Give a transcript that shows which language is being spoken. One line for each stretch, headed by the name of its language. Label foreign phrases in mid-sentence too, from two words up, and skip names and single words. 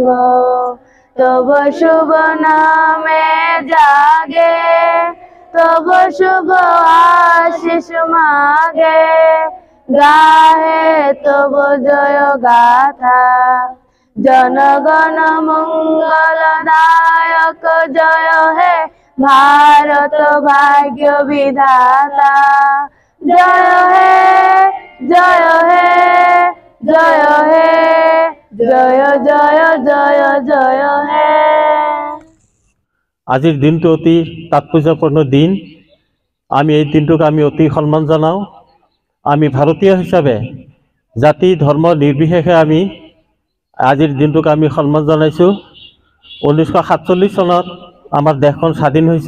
Bangla: তব শুভ নামে জাগে তব শুভ আশিস মাগে গাহে তব জয় গাথা জনগণ মঙ্গল দায়ক জয় হে ভারত ভাগ্য বিধাতা। জয় হে জয় হে জয় হে জয় জয় জয় জয় হে।
Assamese: আজিৰ দিনটো অতি তাৎপৰ্যপূৰ্ণ দিন। আমি এই দিনটোক আমি অতি সন্মান জনাওঁ। আমি ভাৰতীয় হিচাপে জাতি ধৰ্ম নিৰ্বিশেষে আমি আজিৰ দিনটোক আমি সন্মান জনাইছোঁ। 1947 চনত আমাৰ দেশখন স্বাধীন হৈছে।